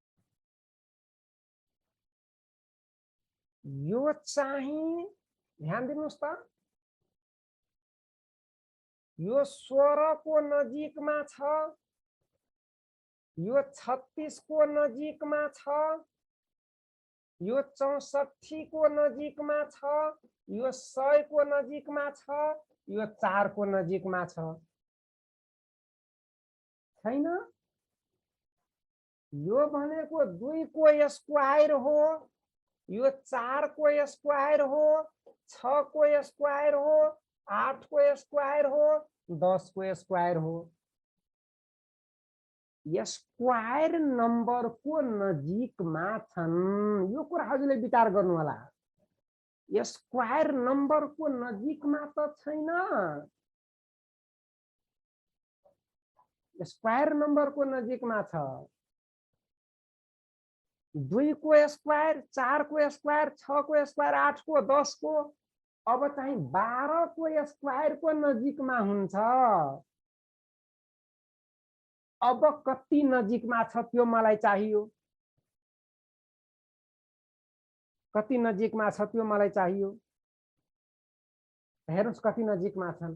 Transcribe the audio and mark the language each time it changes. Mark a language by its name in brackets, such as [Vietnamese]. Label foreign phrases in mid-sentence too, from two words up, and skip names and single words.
[Nepali] यो चाहिँ ध्यान दिनुस् त, यो 16 को नजिकमा छ, यो 36 को नजिकमा छ, यो 64 को नजिकमा छ, यो 100 को नजिकमा छ, यो 4 को नजिकमा छ। छैन? यो भनेको 2 को स्क्वायर हो, यो 4 को स्क्वायर हो, 6 को स्क्वायर हो, 8 को स्क्वायर हो, 10 को स्क्वायर हो। [English] square number [Nepali] को नजिकमा छन्, यो कुरा हजुरले विचार गर्नु होला। [English] square number [Nepali] को नजिकमा त छैन, [English] square number [Nepali] को नजिकमा छ। 2 को स्क्वायर, 4 को स्क्वायर, 6 को स्क्वायर, 8 को, 10 को, अब चाहिँ 12 को स्क्वायर को नजिकमा हुन्छ। अब कति नजिकमा छ त्यो मलाई चाहियो, कति नजिकमा छ त्यो मलाई चाहियो। हेर्नुस् कति नजिकमा छन्।